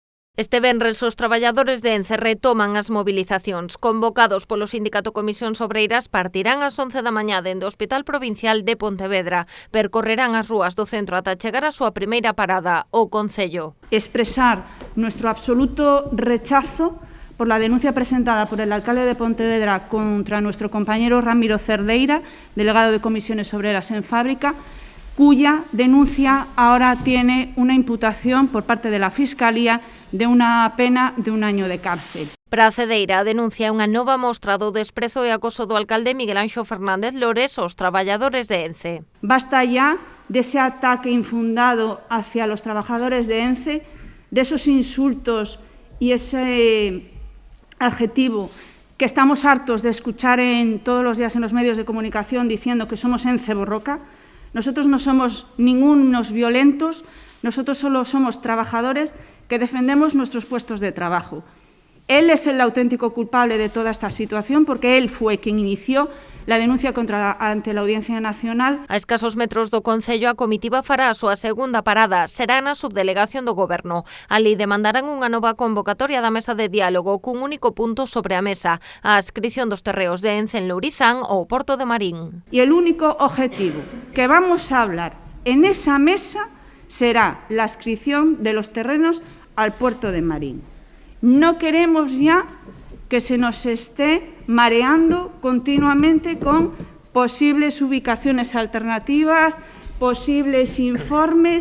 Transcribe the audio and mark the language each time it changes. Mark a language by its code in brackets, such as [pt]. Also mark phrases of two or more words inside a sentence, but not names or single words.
[gl] Este venres os traballadores de Ence retoman as mobilizacións. Convocados polo Sindicato Comisións Obreiras, partirán ás 11 da mañá dende o Hospital Provincial de Pontevedra. Percorrerán as rúas do centro ata chegar á súa primeira parada, o Concello. [es] Expresar nuestro absoluto rechazo por la denuncia presentada por el alcalde de Pontevedra contra nuestro compañero Ramiro Cerdeira, delegado de Comisiones Obreras en Fábrica, cuya denuncia ahora tiene una imputación por parte de la Fiscalía de una pena de 1 año de cárcel. [gl] Para a Cedeira, a denuncia é unha nova mostra do desprezo e acoso do alcalde Miguel Anxo Fernández Lores aos traballadores de Ence. [es] Basta ya de ese ataque infundado hacia los trabajadores de Ence, de esos insultos y ese adjetivo que estamos hartos de escuchar todos los días en los medios de comunicación diciendo que somos Ence Borroca. Nosotros no somos ningunos violentos, nosotros solo somos trabajadores que defendemos nuestros puestos de trabajo. Él es el auténtico culpable de toda esta situación porque él fue quien inició la denuncia ante la Audiencia Nacional. [gl] A escasos metros do Concello, a comitiva fará a súa segunda parada. Será na subdelegación do Goberno. Ali demandarán unha nova convocatoria da mesa de diálogo cun único punto sobre a mesa, a adscripción dos terreos de Ence en Lourizán ou Porto de Marín. [es] Y el único objetivo que vamos a hablar en esa mesa será la adscripción de los terrenos al Puerto de Marín. No queremos ya que se nos esté mareando continuamente con posibles ubicaciones alternativas, posibles informes.